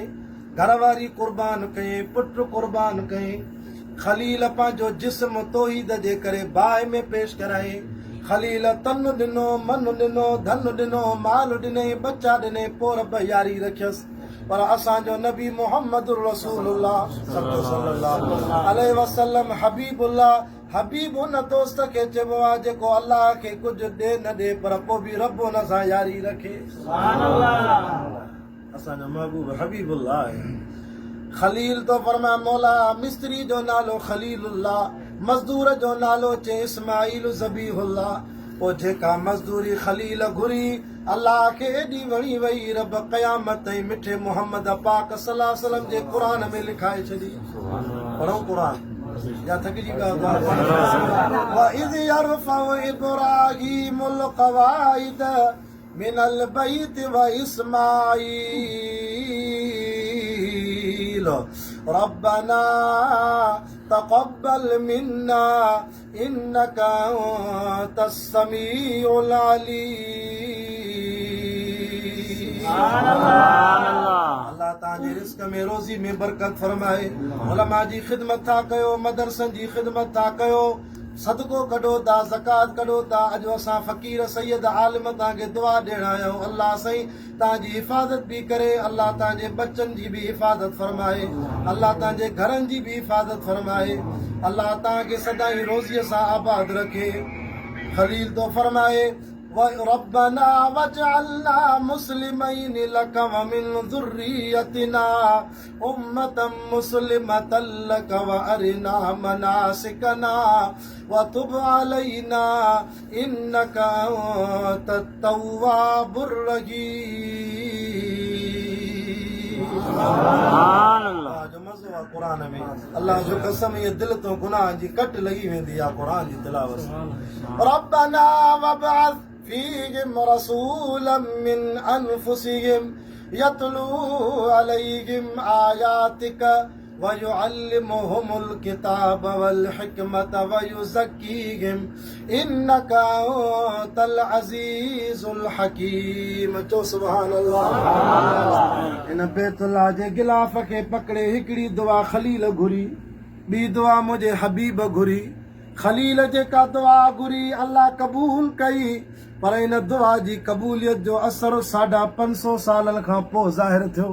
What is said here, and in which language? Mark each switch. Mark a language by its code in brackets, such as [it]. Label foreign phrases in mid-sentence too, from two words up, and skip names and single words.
[sd] घरवारी क़ुर्बान कयईं, पुट क़ुर्बान कयईं। ख़लील पंहिंजो जिस्म तौहीद जे करे बाहि में पेश करायईं। ख़लील तन ॾिनो, मन ॾिनो, धन ॾिनो, माल ॾिनई, बच्चा ॾिनई, पोइ रब यारी रखियसि। पर असांजो नबी मुहम्मद [ar] رسول الله صلى الله عليه وسلم [sd] हबीबुल्लाह, हबीब उन दोस्त खे चइबो आहे जेको अल्लाह खे कुझु ॾे न ॾे पर पोइ बि रब हुन सां यारी रखे। असांजो महबूब हबीबुल्लाह आहे। ख़लील तो फरमाए मौला मिस्त्री जो नालो ख़लीलुल्लाह, मज़दूर जो नालो चे इस्माईल ज़बीहुल्लाह। पोइ जेका मज़दूरी ख़लील घुरी अल्लाह खे एॾी वणी वई रब क़यामत ताईं मिठे मुहम्मद पाक [ar] صلى الله عليه وسلم [sd] जे क़ुर में लिखाए छॾी। पढ़ो क़ुर या थकिजी पिया? [ar] وإذ يرفع إبراهيم القواعد من البيت وإسماعيل ربنا تقبل منا إنك أنت السميع العليم. [sd] अल्लाह तांजे रिस्क में रोज़ी में बरकत फरमाए। उलमा जी ख़िदमत था कयो, मदरसन जी ख़िदमत था कयो, सदको कढो था, ज़कात कढो था। अॼु असां फ़क़ीर सैयद आलिम तव्हांखे दुआ ॾियण आहियूं। अल्लाह साईं तव्हांजी हिफ़ाज़त बि करे, अल्लाह तव्हांजे बच्चनि जी बि हिफ़ाज़त फरमाए, अल्लाह तव्हांजे घरनि जी बि हिफ़ाज़त फरमाए, अल्लाह तव्हांखे सदाईं रोज़ीअ सां आबाद रखे। खलील तो फरमाए [ar] ربنا واجعلنا مسلمين لك ومن ذريتنا أمة مسلمة لك وأرنا مناسكنا وتب علينا إنك أنت التواب الرحيم. [sd] जो मज़ो आहे क़ुरान में, अल्लाह जो कसम, ये दिल तो गुनाह जी कट लगी वेंदी आहे क़ुरान जी तिलावत। [ar] ربنا وابعث فيهم رسولا من أنفسهم يتلو عليهم آياتك ويعلمهم الكتاب والحكمة ويزكيهم إنك أنت العزيز الحكيم. [sd] चो [ar] سبحان الله. [sd] इन बैतुल्लाह जे गिलाफ खे पकड़े हिकिड़ी दुआ खलील घुरी, ॿी दुआ मुंहिंजे हबीब घुरी। खलील जेका दुआ घुरी अल्लाह क़बूल कई, पर इन दुआ जी क़बूलियत जो असर 550 सालनि खां पोइ ज़ाहिर थियो।